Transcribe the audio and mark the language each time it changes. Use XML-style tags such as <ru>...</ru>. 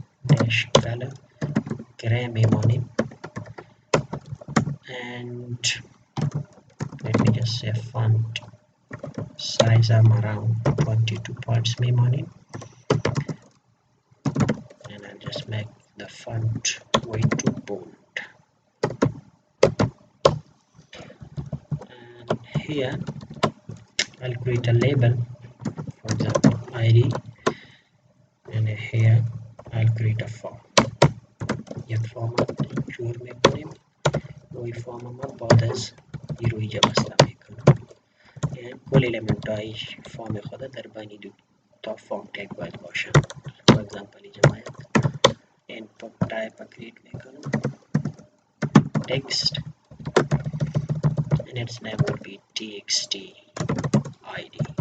<en>dash color gray میمانیم and let me just say font size I'm around 22 points میمانیم and I'll just make the font way too bold and here I'll create a label, for example ID and here I'll create a form.</en> <fa>یک فرم جور میکنیم روی فرم ما بعد از این روی جا بسته میکنم یعنی کل الیمنت های فرم خود در بین دو تا فرم تگ باید باشن.</fa> <en>for example</en> <fa>اینجا ما یک</fa> <en>input type create میکنم text and its name will be txt id.</en>